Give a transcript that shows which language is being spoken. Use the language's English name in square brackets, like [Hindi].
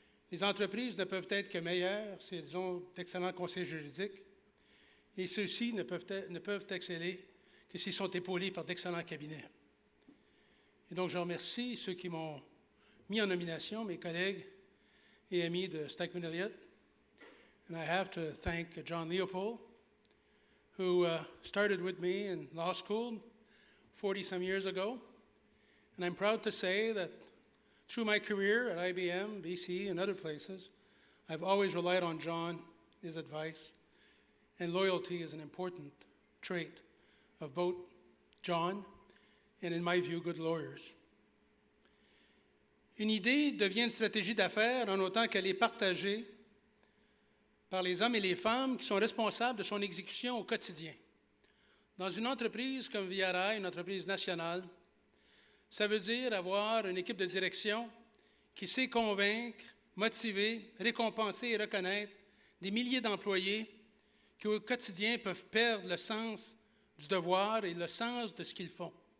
[French] Les entreprises ne peuvent être que meilleures si elles ont d'excellents conseillers juridiques, et ceux-ci ne peuvent exceller que s'ils sont épaulés par d'excellents cabinets. Et donc, je remercie ceux qui m'ont mis en nomination, mes collègues et amis de Stikeman Elliott. [English] And I have to thank John Leopold, who started with me in law school 40-some years ago. And I'm proud to say that through my career at IBM, BCE, and other places, I've always relied on John, his advice, and loyalty is an important trait of both John and, in my view, good lawyers. [French] Une idée devient une stratégie d'affaires en autant qu'elle est partagée par les hommes et les femmes qui sont responsables de son exécution au quotidien. Dans une entreprise comme Via Rail, une entreprise nationale, ça veut dire avoir une équipe de direction qui sait convaincre, motiver, récompenser et reconnaître des milliers d'employés qui, au quotidien, peuvent perdre le sens du devoir et le sens de ce qu'ils font.